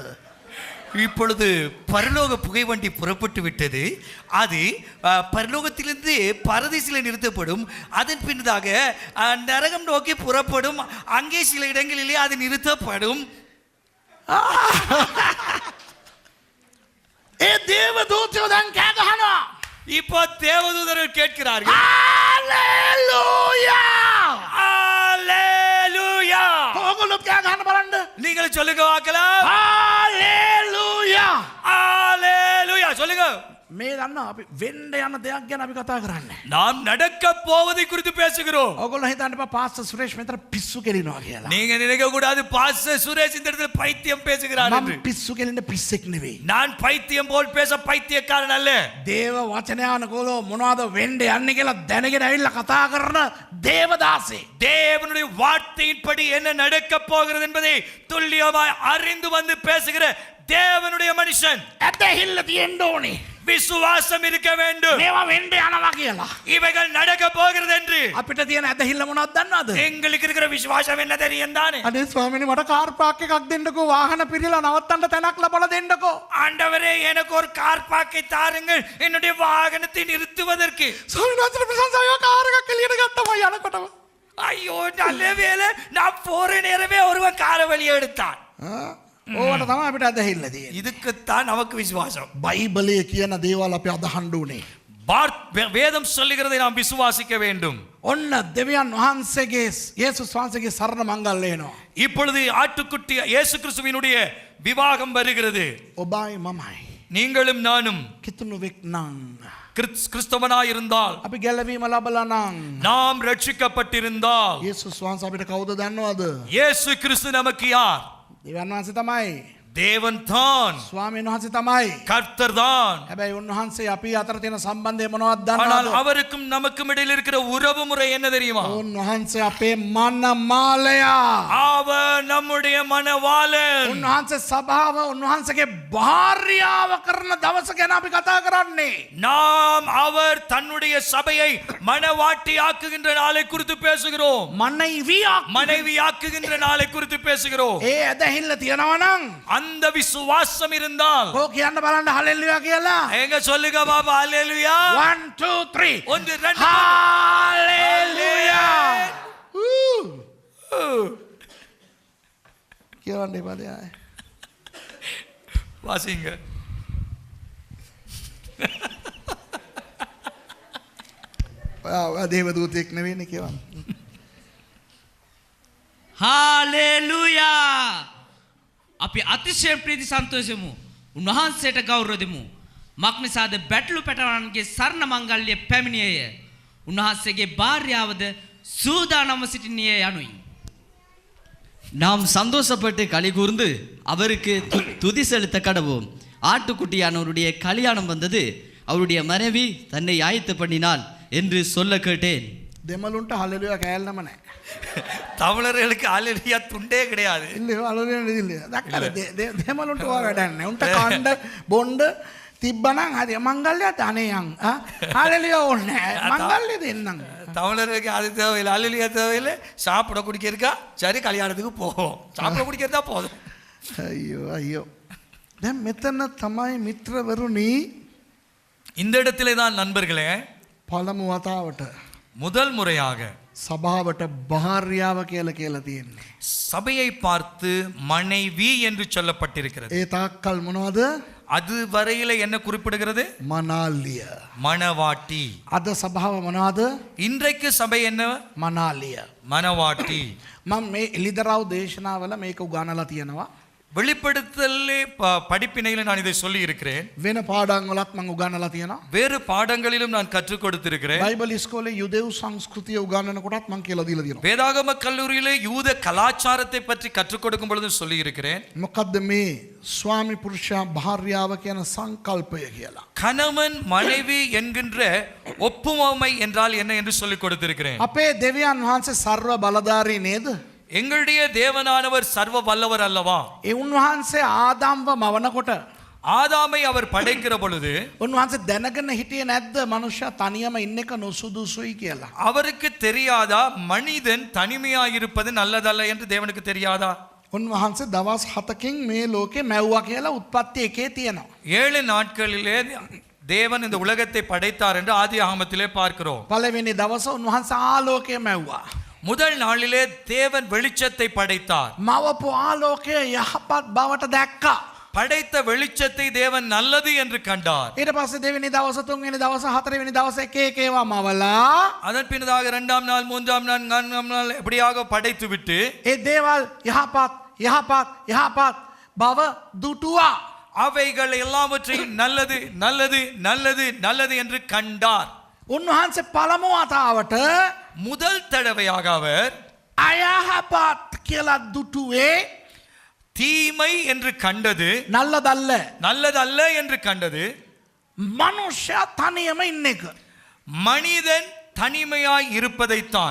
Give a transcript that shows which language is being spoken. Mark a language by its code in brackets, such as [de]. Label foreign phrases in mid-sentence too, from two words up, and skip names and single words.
[ta] இப்பொழுது பரலோக புகைவண்டி புறப்பட்டு விட்டது. அது பரலோகத்திலிருந்து பரதீசில் நிறுத்தப்படும். அதன் பின்னதாக நரகம் நோக்கி புறப்படும். அங்கே சில இடங்களிலே அது நிறுத்தப்படும். [si] ඒ දේවදූතයෝ දැන් කෑ ගහනවා. [ta] இப்போ தேவதூதர்கள் கேட்கிறார்கள். [si] හලෙලුයා! [ta] அல்லேலூயா! [si] ඕගොල්ලෝ කෑ ගහන්න බලන්න. [ta] நீங்கள் சொல்லுங்க பார்க்கலாம். [si] හලෙලුයා! [ta] அல்லேலூயா சொல்லுங்க. [si] මේ දන්නවා අපි වෙන්න යන දෙයක් ගැන අපි කතා කරන්නේ. [ta] நாம் நடக்க போவதை குறித்து பேசுகிறோம். [si] ඕගොල්ලෝ හිතන්න එපා පාස්ටර් සුරේෂ් මෙතන පිස්සු කෙලිනවා කියලා. [ta] நீங்க நினைக்க கூடாது பாஸ்டர் சுரேஷ் இந்த இடத்துல பைத்தியம் பேசுகிறார் என்று. [si] මම පිස්සු කෙලින්න පිස්සෙක් නෙවෙයි. [ta] நான் பைத்தியம் போல் பேச பைத்தியக்காரன் அல்ல. [si] දේව වචනයානුකූලව මොනවද වෙන්න යන්නේ කියලා දැනගෙන ඇවිල්ලා කතා කරන දේවදාසේ. [ta] தேவனுடைய வார்த்தையின்படி என்ன நடக்க போகிறது என்பதை துல்லியமாய் அறிந்து வந்து பேசுகிற தேவனுடைய மனுஷன். [si] ඇදහිල්ල තියෙන්න ඕනේ. [ta] விசுவாசம் இருக்க வேண்டும். [si] මේවා වෙන්න යනවා කියලා. [ta] இவைகள் நடக்க போகிறது என்று. [si] අපිට තියෙන ඇදහිල්ල මොනවද දන්නවද? [ta] எங்களுக்கு இருக்கிற விசுவாசம் என்ன தெரியும் தானே? [si] අනේ ස්වාමීනි මට කාර් පාක් එකක් දෙන්නකෝ වාහන පිරিলা නවත්තන්න තැනක් ලබලා දෙන්නකෝ. [ta] ஆண்டவரே எனக்கு ஒரு கார் பார்க்கை தாருங்கள் என்னுடைய வாகனத்தை நிறுத்துவதற்கு. [si] ස්වාමීන් වහන්සේට ප්‍රශංසාව කාර් එකක් එළියට ගත්තම යනකොටම. [ta] ஐயோ நல்ல வேளை நான் போற நேரமே ஒருவன் காரை வெளியே எடுத்தான். [si] ඕවට තමයි අපිට ඇදහිල්ල තියෙන්නේ. [ta] இதுக்குத்தான் நமக்கு விசுவாசம். [si] බයිබලයේ කියන දේවල් අපි අදහන්න ඕනේ. [ta] வேதம் சொல்லுகிறதை நாம் விசுவாசிக்க வேண்டும். [si] ඔන්න දෙවියන් වහන්සේගේ යේසුස් වහන්සේගේ සරණ මංගල්‍ය එනවා. [ta] இப்பொழுது ஆட்டுக்குட்டி இயேசு கிறிஸ்துவினுடைய விவாகம் வருகிறது. [si] ඔබයි මමයි. [ta] நீங்களும் நானும் [si] කිතුණුවෙක් නම් [ta] கிறிஸ்தவனாய் இருந்தால், [si] අපි ගැලවීම ලබලා නම් [ta] நாம் ரட்சிக்கப்பட்டிருந்தால், [si] යේසුස් වහන්සේ අපිට කවුද දන්නවද? [ta] இயேசு கிறிஸ்து நமக்கு யார்? [si] දෙවියන් වහන්සේ තමයි. [ta] தேவன் தான், [si] ස්වාමීන් වහන්සේ තමයි. [ta] கர்த்தர் தான். [si] හැබැයි උන්වහන්සේ අපි අතර තියෙන සම්බන්ධය මොනවද [ta] ஆனால் [si] දන්නවද? [ta] அவருக்கும் நமக்கும் இடையில் இருக்கிற உறவு முறை என்ன தெரியுமா? [si] උන්වහන්සේ අපේ මනමාලයා. [ta] அவர் நம்முடைய மனவாளன். [si] උන්වහන්සේ සභාව උන්වහන්සේගේ භාර්යාව කරන දවස ගැන අපි කතා කරන්නේ. [ta] நாம் அவர் தன்னுடைய சபையை மனவாட்டி ஆக்குகின்ற நாளை குறித்து பேசுகிறோம். மனைவி ஆக்குகின்ற நாளை குறித்து பேசுகிறோம். [si] ඒ ඇදහිල්ල තියෙනවා නම් [ta] அந்த விசுவாசம் இருந்தால் [si] ඕක කියන්න බලන්න හලෙලුයා කියලා. [ta] எங்க சொல்லுங்க பாபா அல்லேலூயா. 1 2 3 1 2 [si] හලෙලුයා. කියවන්නේ පදේ. [ta] வாசிங்க. [si] ඔයා දේවදූතෙක් නෙවෙයිනේ කියවන්න. හාලෙලූයා! අපි අතිශයෙන් ප්‍රීති සන්තෝෂෙමු. උන්වහන්සේට ගෞරව දෙමු. මක්නිසාද බැටළු පැටවන්ගේ සරණ මංගල්‍ය පැමිණියේය. උන්වහන්සේගේ භාර්යාවද සූදානම්ව සිටින්නේ යනුයි. [ta] நாம் சந்தோஷப்பட்டு களி கூர்ந்து அவருக்கு துதி செலுத்த கடவோம். ஆட்டுக்குட்டியானவருடைய கல்யாணம் வந்தது, அவருடைய மனைவி தன்னை ஆயத்து பண்ணினாள் என்று சொல்ல கேட்டேன். [si] දෙමළුන්ට හලෙලුයා කෑල්ලම නැහැ. [ta] தமிழர்களுக்கு அல்லேலூயா துண்டே கிடையாது. [si] இல்ல හලෙලුයා නෙදිල්ල. දැක්කද? දෙමළුන්ට ඔය වැඩක් නැහැ. උන්ට කණ්ඩ බොණ්ඩ තිබ්බනම් හරි මංගල්‍යයට අනේයන්. හලෙලුයා ඕනේ නැහැ. මංගල්‍ය දෙන්නම්. [ta] தமிழருக்கு அது தேவையில்லை, அல்லேலூயா தேவையில்லை. சாப்பிட குடிக்கிறதுக்கா சரி கல்யாணத்துக்கு போவோம். சாப்பிட குடிக்கிறதா போதும். [si] අයියෝ අයියෝ. දැන් මෙතන තමයි මිත්‍රවරුනි [ta] இந்த இடத்திலே தான் நண்பர்களே [si] පළමු වතාවට [ta] முதல் முறையாக [si] සභාවට භාර්යාව කියලා තියෙන්නේ. [ta] சபையை பார்த்து மனைவி என்று சொல்லப்பட்டிருக்கிறது. [si] ඒ තාක්කල් මොනවද? [ta] அது வரையில என்ன குறிப்பிடுகிறது? [si] මනාලිය. [ta] மணவாட்டி. [si] අද සභාව මොනවද? [ta] இன்றைக்கு சபை என்ன? [si] මනාලිය. [ta] மணவாட்டி. [si] මම මේ එලිදරව් දේශනාවල මේක උගන්වලා තියෙනවා. [ta] வெளிப்படுத்தலே படிப்பினையில நான் இதை சொல்லி இருக்கிறேன். [si] වෙන පාඩම් වලත් මම උගන්වලා තියෙනවා. [ta] வேறு பாடங்களிலும் நான் கற்றுக் கொடுத்திருக்கிறேன். [si] බයිබල් ඉස්කෝලේ යුදෙව් සංස්කෘතිය උගන්වන කොටත් මම කියලා දීලා තියෙනවා. [ta] வேதாகம கல்லூரியிலே யூத கலாச்சாரத்தை பற்றி கற்றுக் கொடுக்கும் பொழுது சொல்லி இருக்கிறேன். [si] මොකද්ද මේ ස්වාමි පුරුෂයා භාර්යාව කියන සංකල්පය කියලා. [ta] கணவன் மனைவி என்கின்ற ஒப்புமை என்றால் என்ன என்று சொல்லிக் கொடுத்திருக்கிறேன். [si] අපේ දෙවියන් වහන්සේ සර්ව බලධාරී නේද? [ta] எங்களுடைய தேவனானவர் சர்வ வல்லவர் அல்லவா? [si] ඒ උන්වහන්සේ ආදාම්ව මවනකොට [ta] ஆதாமை அவர் படைக்கிற பொழுது [si] උන්වහන්සේ දැනගෙන හිටියේ නැද්ද මනුෂ්‍යයා තනියම ඉන්න එක නොසුදුසුයි කියලා? [ta] அவருக்கு தெரியாதா மனிதன் தனிமையாக இருப்பது நல்லதல்ல என்று தேவனுக்கு தெரியாதா? [si] උන්වහන්සේ දවස් 7කින් මේ ලෝකේ මැව්වා කියලා උත්පත්ති එකේ තියෙනවා. [ta] 7 நாட்களிலே தேவன் இந்த உலகத்தை படைத்தார் என்று ஆதியாகமத்திலே பார்க்கிறோம். [si] පළවෙනි දවස උන්වහන්සේ ආලෝකය මැව්වා. [ta] முதல் நாளிலே தேவன் வெளிச்சத்தை படைத்தார். [si] මවපු ආලෝකය යහපත් බවට දැක්කා. [ta] படைத்த வெளிச்சத்தை தேவன் நல்லது என்று கண்டார். [si] ඊට පස්සේ දෙවෙනි දවස, තුන්වෙනි දවස, හතරවෙනි දවස එක එක ඒවා මවලා [ta] அதன் பின்னதாக 2ஆம் நாள், 3ஆம் நாள், 4ஆம் நாள் எப்படியாக படைத்து விட்டு [si] ඒ දේවල් යහපත් යහපත් යහපත් බව දුටුවා. [ta] அவைகள் எல்லாவற்றையும் நல்லது நல்லது நல்லது நல்லது என்று கண்டார். [si] උන්වහන්සේ පළමු වතාවට [ta] முதல் தடவையாக அவர் [si] අයහපත් කියලා දුටුවේ [ta] தீமை என்று கண்டது නල්ලදල්ල. நல்லதல்ல என்று கண்டது. [si] මනුෂ්‍යයා තනියම ඉන්න එක. [ta] மனிதன் தனிமையாய் இருப்பதைத்தான்.